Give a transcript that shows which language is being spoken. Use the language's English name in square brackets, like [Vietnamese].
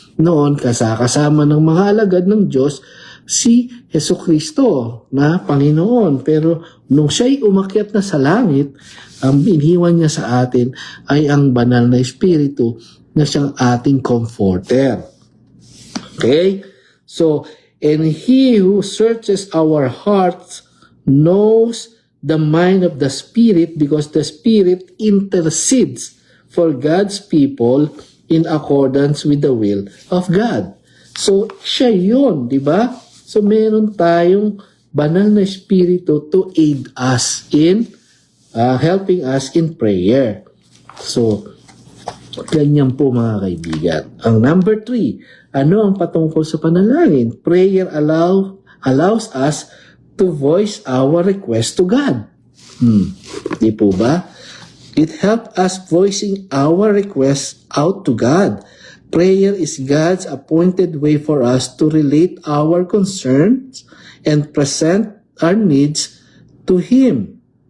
[Filipino] Noon, kasama ng mga alagad ng Diyos, si Jesucristo na Panginoon. Pero nung siya'y umakyat na sa langit, ang iniwan niya sa atin ay ang banal na Espiritu na siyang ating comforter. Okay? [English] So, and He who searches our hearts knows the mind of the Spirit, because the Spirit intercedes for God's people in accordance with the will of God. [Filipino] So, siya yun, di ba? So, meron tayong banal na Espiritu [English] to aid us in helping us in prayer. [Filipino] So, ganyan po mga kaibigan. Ang number 3, ano ang patungkol sa panalangin? [English] Prayer allows us to voice our request to God. [Filipino] Di po ba? [English] It helps us voicing our requests out to God. Prayer is God's appointed way for us to relate our concerns and present our needs to Him.